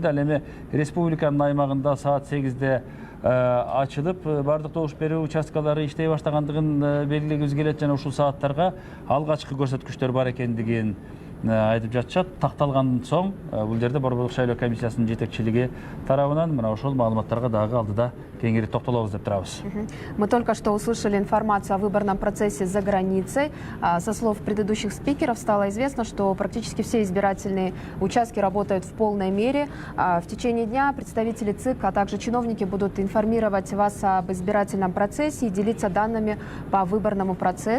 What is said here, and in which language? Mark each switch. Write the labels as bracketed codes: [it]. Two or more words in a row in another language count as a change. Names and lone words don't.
[ky] Ал эми республиканын аймагында саат 8-де ачылып, бардык добуш берүү участкалары иштей баштагандыгын белгилегибиз келет жана ушул сааттарга алгачкы көрсөткүчтөр бар экендигин айтып жатышат. Такталгандан соң бул жерде борбордук шайлоо комиссиясынын жетекчилиги тарабынан мына ошол маалыматтарга дагы алдыда кеңири токтолобуз деп турабыз. [ru] Мы только что услышали информацию о выборном процессе за границей. Со слов предыдущих спикеров стало известно, что практически все избирательные участки работают в полной мере. В течение дня представители ЦИК, а также чиновники будут информировать вас об избирательном процессе и делиться данными по выборному процессу.